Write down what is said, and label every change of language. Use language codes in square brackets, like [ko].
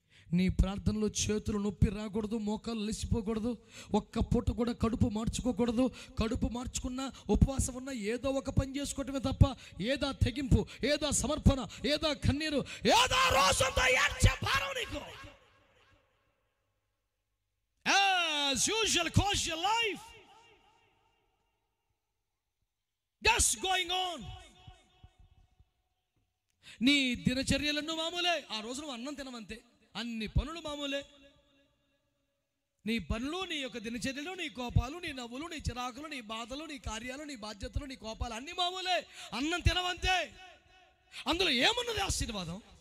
[te] నీ ప్రార్థనలో చేతులు నొప్పి రాకూడదు, మోకాలు లెసిపోకూడదు, ఒక్క పూట కూడా కడుపు మార్చుకోకూడదు. కడుపు మార్చుకున్నా, ఉపవాసం ఉన్నా ఏదో ఒక పని చేసుకోవటమే తప్ప ఏదా తెగింపు, ఏదా సమర్పణ, ఏదా కన్నీరు, ఏదా రోజంతా ఏడ్చే భారం నీకు. [en] As usual, course your life just going on. [te] నీ దినచర్యలన్నీ మామూలే. ఆ రోజు నువ్వు అన్నం తినవంతే, అన్ని పనులు మామూలే. నీ పనులు, నీ యొక్క దినచర్యలు, నీ కోపాలు, నీ నవ్వులు, నీ చిరాకులు, నీ బాధలు, నీ కార్యాలు, నీ బాధ్యతలు, నీ కోపాలు అన్ని మామూలే. అన్నం తినవంతే. అందులో ఏమున్నది ఆశీర్వాదం?